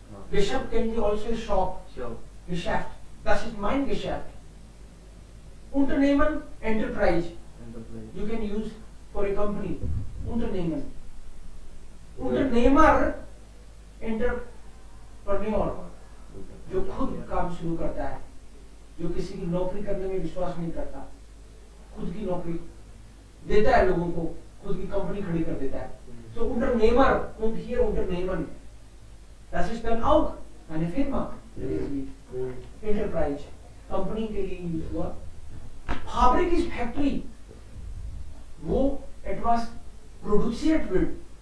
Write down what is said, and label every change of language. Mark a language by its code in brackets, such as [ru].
[en] Geschäft can be also shop. [de] Geschäft. Das ist mein Geschäft. Unternehmen, enterprise. [en] You can use for a company. [de] Unternehmen. Unternehmer, entrepreneur. [hi] जो खुद काम शुरू करता है, जो किसी की नौकरी करने में विश्वास नहीं करता, खुद की नौकरी देता है लोगों को, खुद की कंपनी खड़ी कर देता है. [de] So Unternehmer und hier Unternehmen. Das ist dann auch eine Firma. [hi] Enterprise. Company के लिए यूज हुआ. [en] Fabrik is factory. [hi] वो [de] etwas produziert wird.